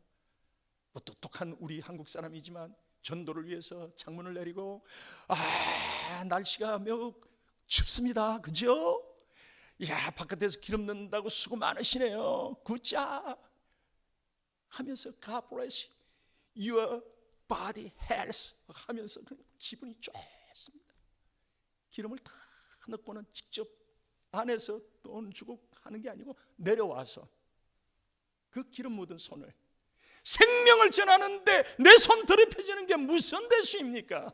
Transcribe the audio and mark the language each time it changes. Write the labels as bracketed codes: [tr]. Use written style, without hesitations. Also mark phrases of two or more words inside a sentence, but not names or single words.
[ko] 뭐 똑똑한 우리 한국 사람이지만 전도를 위해서 창문을 내리고 날씨가 매우 춥습니다. 그죠? 야, 바깥에서 기름 넣는다고 수고 많으시네요. 굿잡 하면서 [en] God bless your body health [ko] 하면서 그냥 기분이 좋습니다. 기름을 다 넣고는 직접 안에서 돈 주고 하는 게 아니고 내려와서 그 기름 묻은 손을 생명을 전하는데 내 손 더럽혀지는 게 무슨 대수입니까?